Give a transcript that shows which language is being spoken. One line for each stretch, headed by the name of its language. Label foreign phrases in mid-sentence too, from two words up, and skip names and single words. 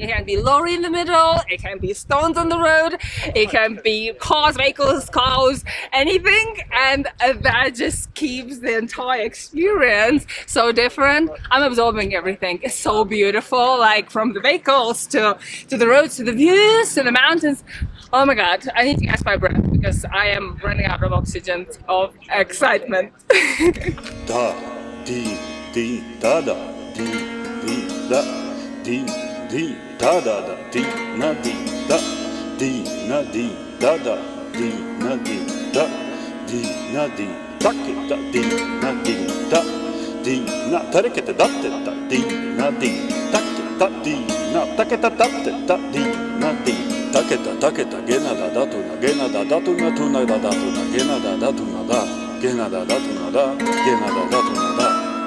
English: It can be lorry in the middle, it can be stones on the road, it can be cars, vehicles, cows, anything, and that just keeps the entire experience so different. I'm absorbing everything. It's so beautiful, like from the vehicles to the roads, to the views, to the mountains. Oh my god, I need to catch my breath because I am running out of oxygen of excitement. Da, di, da, da, di, da, di, da, da, da, di, na, di, da, da, di, na, di, da, di, na, di, take ta, di, na, di, da, di, na, tareke te, da, te, ta, di, na, di, take ta, di, na, take ta, da, te, ta, di, na, di. Taketa, gena da datuna, gena da datuna, tuna da datuna, gena da datuna da, gena da datuna da, gena da datuna da.